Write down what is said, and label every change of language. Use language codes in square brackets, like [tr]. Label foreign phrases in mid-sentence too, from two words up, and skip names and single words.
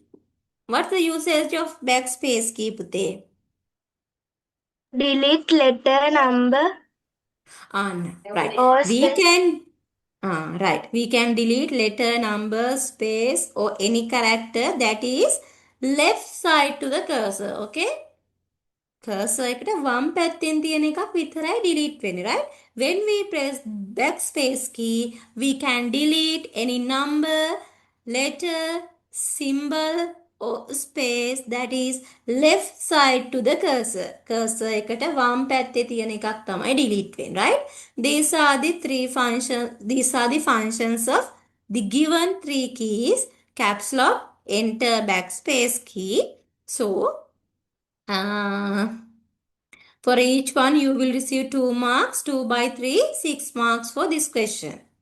[en] What's the usage of backspace key, Pute? delete letter number Right. or We space. can right. We can delete letter, number, space or any character that is left side to the cursor. [si] Okay. Cursor එකට වම් පැත්තෙන් තියෙන එකක් විතරයි delete වෙන්නේ, [en] right? When we press backspace key, we can delete any number, letter, symbol or space that is left side to the cursor. [si] Cursor එකට වම් පැත්තේ තියෙන එකක් තමයි delete වෙන්නේ, [en] right? These are the functions of the given three keys: caps lock, enter, backspace key. So for each one, you will receive 2 marks, 2 by 3, 6 marks for this question.